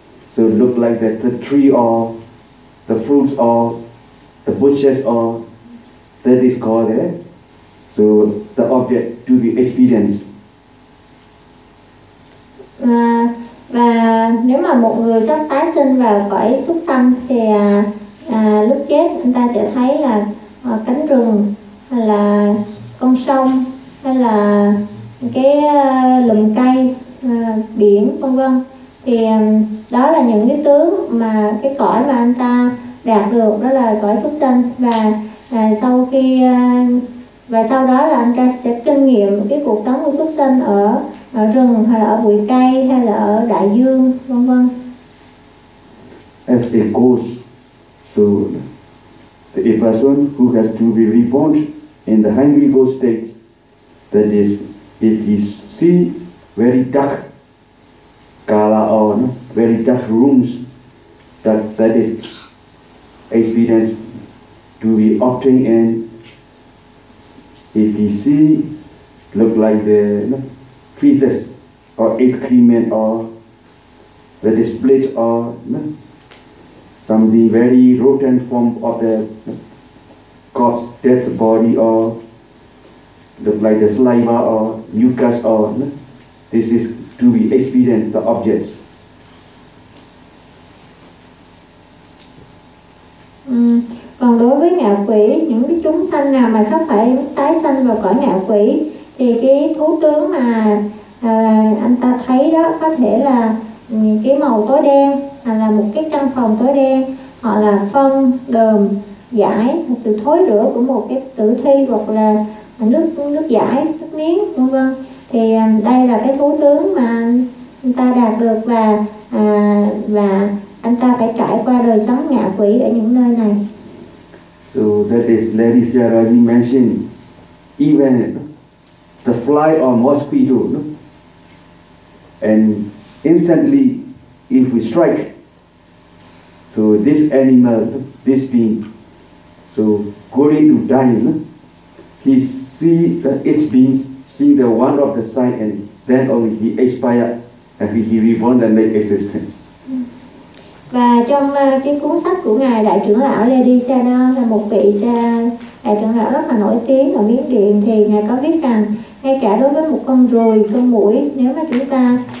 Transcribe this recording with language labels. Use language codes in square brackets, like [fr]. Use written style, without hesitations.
[en] So look like that the tree or the fruits or the bushes or that is called there. So the object to be experienced. [vi] Và nếu mà một người sắp tái sinh vào cõi súc sanh thì lúc chết anh ta sẽ thấy là cánh rừng hay là con sông hay là cái lùm cây, biển vân vân, thì đó là những cái tướng mà cái cõi mà anh ta đạt được, đó là cõi súc sanh. Và sau khi và sau đó là anh ta sẽ kinh nghiệm cái cuộc sống của súc sanh ở ở rừng hay là ở bụi cây hay là ở đại dương vân vân. [en] As a ghost, so the person who has to be reborn in the hungry ghost state, that is, if he see very dark color or very dark rooms, that is experience to be obtained. And if he see look like the feces or excrement or the display or something very rotten form of the corpse, dead body, or look like the saliva or mucus, or this is to be experienced the objects. [vi] Còn đối với ngạ quỷ, những cái chúng sanh nào mà sắp phải tái sanh vào cõi ngạ quỷ, thì cái thú tướng mà anh ta thấy đó có thể là cái màu tối đen, hoặc là một cái căn phòng tối đen, hoặc là phân đờm giải, sự thối rữa của một cái tử thi, hoặc là nước giải, nước miếng vân vân. Thì đây là cái thú tướng mà anh ta đạt được, và anh ta phải trải qua đời sống ngạ quỷ ở những nơi này. [en] So that is Lady Sarahji mentioned, even the fly or mosquito, no? And instantly if we strike, so this animal, this being, so going to die, no? He see that its beings see the one of the sign, and then only he expire and he reborn and make existence. [vi] Và trong cái cuốn sách của Ngài Đại trưởng lão Lady Sena, là một vị đại trưởng lão rất là nổi tiếng ở Miến Điện, thì Ngài có viết rằng ngay cả đối với một con ruồi, con muỗi, nếu mà chúng ta